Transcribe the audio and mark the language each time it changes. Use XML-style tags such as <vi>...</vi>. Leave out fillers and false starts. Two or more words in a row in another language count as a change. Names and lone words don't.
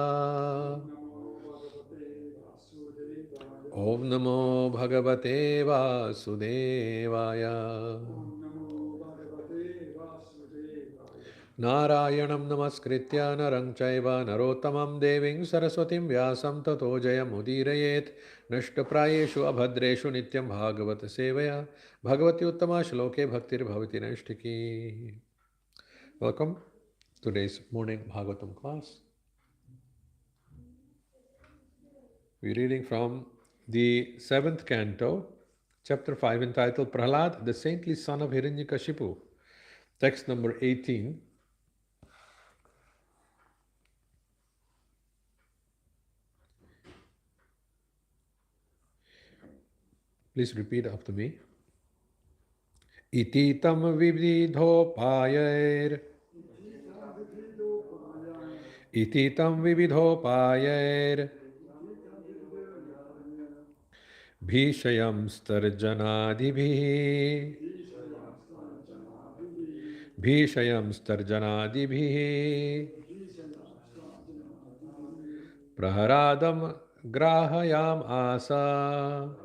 <sa>ॐ नमो भगवते वासुदेवाय नारायणं नमस्कृत्य नरं चैव नरोत्तमं देवीं सरस्वतीं व्यासं ततो जयमुदीरयेत् नष्टप्रायेषु अभद्रेषु नित्यं भागवत सेवया भगवती उत्तमा श्लोके भक्तिर्भवति नैष्ठिकी.</sa> <en>Welcome to today's morning Bhagavatam class. We're reading from the 7th canto, chapter 5, entitled Prahlad, the saintly son of Hiranyakashipu. Text number 18. Please repeat after me.</en> <sa>इति तं विविधोपायैर्. इति तं विविधोपायैर्. भीषयम् स्तर्जनादिभि. भीषयम् स्तर्जनादिभि. प्रहरादम् ग्राहयम् आस.</sa>